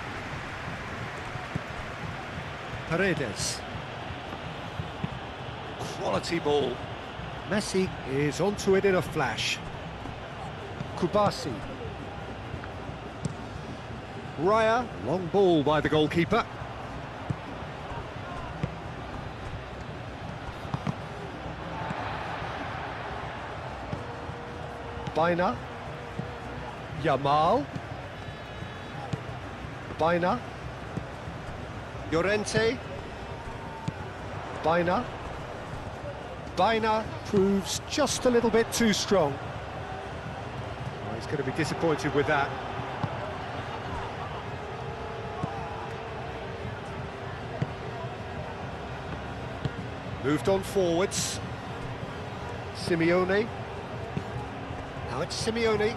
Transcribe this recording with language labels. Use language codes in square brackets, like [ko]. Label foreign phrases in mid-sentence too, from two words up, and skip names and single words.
[en] Paredes. Quality ball. Messi is onto it in a flash. Kubasi. Raya, long ball by the goalkeeper. Baina. Yamal. Baina. Llorente. Baina. Baina proves just a little bit too strong. Oh, he's going to be disappointed with that. Moved on forwards. Simeone. Now it's Simeone.